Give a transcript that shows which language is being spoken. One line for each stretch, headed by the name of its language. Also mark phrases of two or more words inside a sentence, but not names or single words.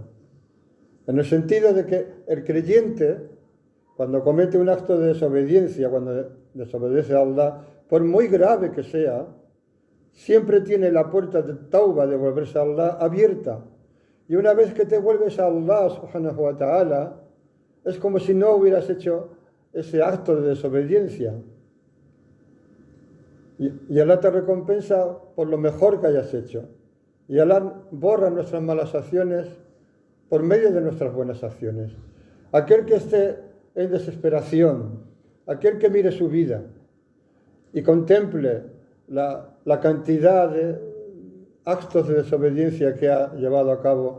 Spanish: En el sentido de que el creyente, cuando comete un acto de desobediencia, cuando desobedece a Allah, por muy grave que sea, siempre tiene la puerta de tauba, de volverse a Allah, abierta. Y una vez que te vuelves a Allah
Arabic: سبحانه وتعالى,
Spanish: es como si no hubieras hecho ese acto de desobediencia. Y Allah te recompensa por lo mejor que hayas hecho. Y Allah borra nuestras malas acciones por medio de nuestras buenas acciones. Aquel que esté en desesperación, aquel que mire su vida y contemple la cantidad de actos de desobediencia que ha llevado a cabo